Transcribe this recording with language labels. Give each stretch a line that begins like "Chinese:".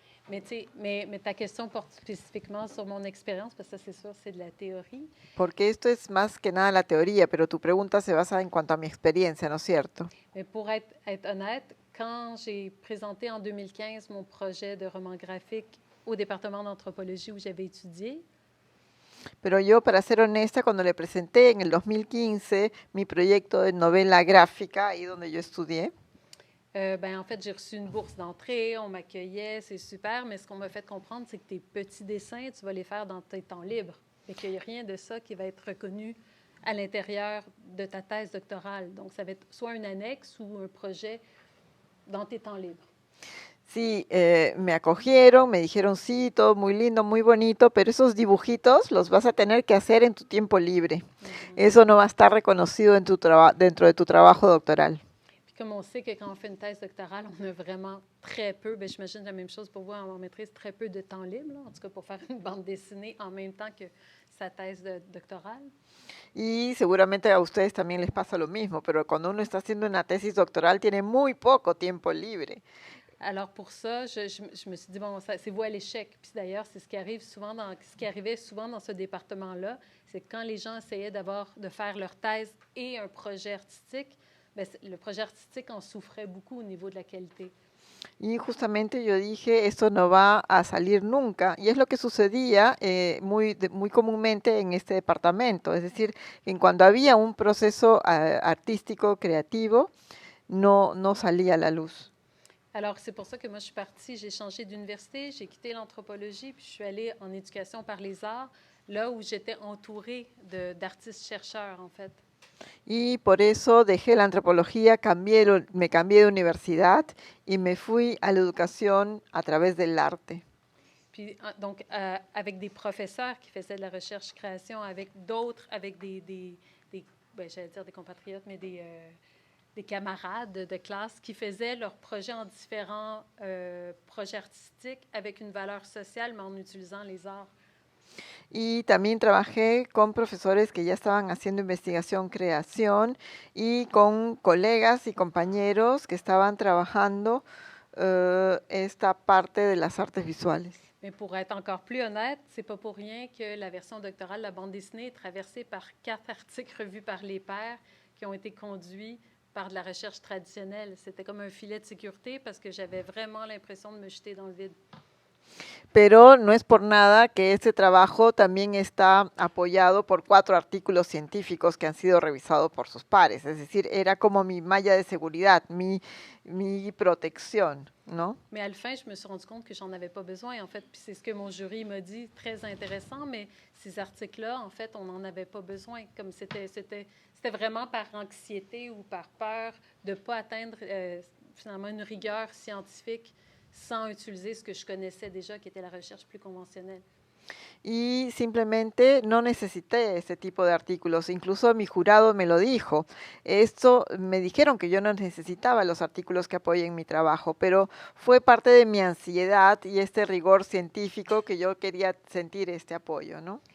French: Mais, tu sais, mais ta question porte spécifiquement sur mon expérience, parce que ça, c'est sûr, c'est de la théorie.
Spanish: Porque esto es más que nada la teoría, pero tu pregunta se basa en cuanto a mi experiencia, ¿no es cierto?
French: Mais pour être honnête, quand j'ai présenté en 2015 mon projet de roman graphique au département d'anthropologie où j'avais étudié,
Spanish: Pero yo, para ser honesta, cuando le presenté en el 2015 mi proyecto de novela gráfica, ahí donde yo estudié,
French: ben, en fait, j'ai reçu une bourse d'entrée, on m'accueillait, c'est super, mais ce qu'on m'a fait comprendre, c'est que tes petits dessins, tu vas les faire dans tes temps libres, et qu'il n'y a rien de ça qui va être reconnu à l'intérieur de ta thèse doctorale. Donc, ça va être soit une annexe ou un projet dans tes temps libres.
Spanish: sí, me acogieron, me dijeron, sí, todo muy lindo, muy bonito, pero esos dibujitos los vas a tener que hacer en tu tiempo libre. Eso no va a estar reconocido en dentro de tu trabajo doctoral.
French: Puis comme on sait que quand on fait une thèse doctorale, on a vraiment très peu, bien, j'imagine la même chose pour vous en maîtrise, très peu de temps libre, là, en tout cas pour faire une bande dessinée en même temps que sa thèse doctorale.
Spanish: Y seguramente a ustedes también les pasa lo mismo, pero cuando uno está haciendo una tesis doctoral tiene muy poco tiempo libre.
French: Alors pour ça, je me suis dit, bon, c'est voué à l'échec. Puis d'ailleurs, c'est ce qui arrivait souvent dans ce département-là, c'est que quand les gens essayaient de faire leur thèse et un projet artistique, bien, le projet artistique en souffrait beaucoup au niveau de la qualité.
Spanish: Y justamente yo dije, esto no va a salir nunca. Y es lo que sucedía muy comúnmente en este departamento. Es decir, en cuando había un proceso artístico, creativo, no salía a la luz.
French: Alors, c'est pour ça que moi, je suis partie, j'ai changé d'université, j'ai quitté l'anthropologie, puis je suis allée en éducation par les arts, là où j'étais entourée d'artistes-chercheurs, en fait.
Spanish: Y por eso dejé la antropología, me cambié de universidad y me fui a la educación a través del arte.
French: Puis, donc, avec des professeurs qui faisaient de la recherche-création, avec d'autres, avec ben, j'allais dire des compatriotes, mais des camarades de classe qui faisaient leurs projets en différents projets artistiques avec une valeur sociale, mais en utilisant les arts.
Spanish: Y también trabajé con profesores que ya estaban haciendo investigación, creación, y con colegas y compañeros que estaban trabajando esta parte de las artes visuales.
French: Mais pour être encore plus honnête, c'est pas pour rien que la version doctorale de la bande dessinée est traversée par 4 articles revus par les pairs qui ont été conduits par de la recherche traditionnelle. C'était comme un filet de sécurité parce que j'avais vraiment l'impression de me jeter dans le vide.
Spanish: Pero no es por nada que este trabajo también está apoyado por 4 artículos científicos que han sido revisados por sus pares. Es decir, era como mi malla de seguridad, mi protección, ¿no?
French: Mais à la fin, je me suis rendu compte que j'en avais pas besoin, en fait. Puis c'est ce que mon jury m'a dit, très intéressant, mais ces articles-là, en fait, on n'en avait pas besoin. Comme c'était vraiment par anxiété ou par peur de ne pas atteindre finalement une rigueur scientifique sans utiliser ce que je connaissais déjà, qui était la recherche plus conventionnelle.
Spanish: Y simplemente no necesité ese tipo de artículos. Incluso mi jurado me lo dijo. Esto me dijeron que yo no necesitaba los artículos que apoyen mi trabajo, pero fue parte de mi ansiedad y este rigor científico que yo quería sentir este apoyo, ¿no?